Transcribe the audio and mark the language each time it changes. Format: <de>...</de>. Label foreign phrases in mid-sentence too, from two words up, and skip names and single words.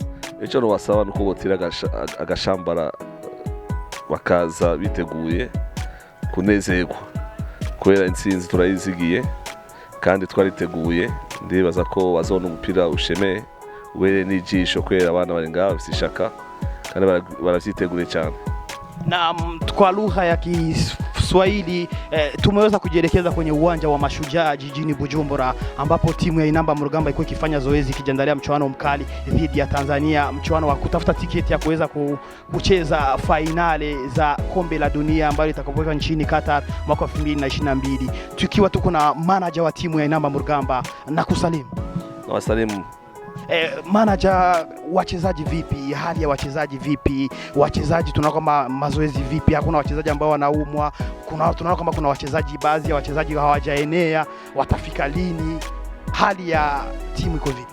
<rn>Ico no basaba nuko botira agashambara bakaza biteguye kunezerwa kubera intsinzi turayizigiye kandi twariteguye ndibaza ko bazona umupira ushemeye ubere n'ijisho kwera abana bari ngaho bisishaka kandi baravyiteguriye cyane.</rn> <sw>Na kwa lugha ya Kiswahili tumeweza kujielekeza kwenye uwanja wa Mashujaa jijini Bujumbura ambapo timu ya Intamba mu rugamba iko ikifanya zoezi kijiandalia mchuano mkali dhidi ya Tanzania, mchuano wa kutafuta tiketi ya kuweza kucheza finale za kombe la dunia ambayo itakapofanyika nchini Qatar mwaka 2022. Tukiwa tuko na manager wa timu ya Intamba mu rugamba na kusalimu. Na wasalimu. Manager, wachezaji vipi? Hali ya wachezaji vipi? Wachezaji tunaona kama mazoezi vipi? Hakuna wachezaji ambao wanaumwa. Tunaona kama kuna wachezaji baadhi ya wachezaji hawajaenea, watafika lini? Hali ya timu iko vipi?</sw>